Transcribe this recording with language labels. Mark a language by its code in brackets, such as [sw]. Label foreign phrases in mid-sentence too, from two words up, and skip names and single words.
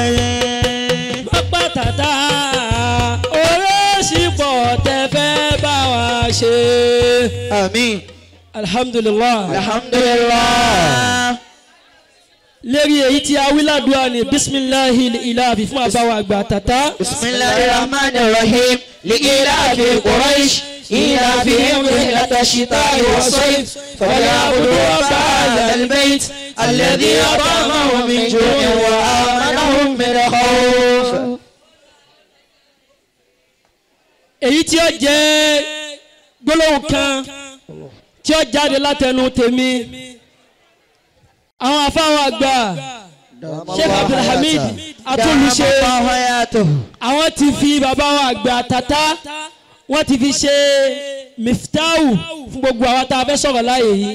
[yo] má bàtàtà ọlásìkò tẹ́ fẹ́ bá wa ṣe. àmín. alhamdulillah. alhamdulillah. lérí èyí tí a wí ládùúgbò ni [ar] بسم الله إلهي [yo] fún àbáwọ̀ àgbà tata. [ar] بسم الله الرحمن الرحيم لإيلاف قريش إيلافهم رحلة الشتاء والصيف فليعبدوا رب هذا البيت الذي أطعمهم من جوع وآمنهم من خوف. [yo] èyí tí ó jẹ́ gbólóhùn kan tí ó jáde látẹnu tèmi àwọn afáwọn àgbà Sheikh Abdulhamid Atoluṣe àwọn ti fi bàbá wa àgbà tata wọ́n ti fi ṣe miftahu fún gbogbo àwọn tá a fẹ́ sọ̀rọ̀ láàyè yìí.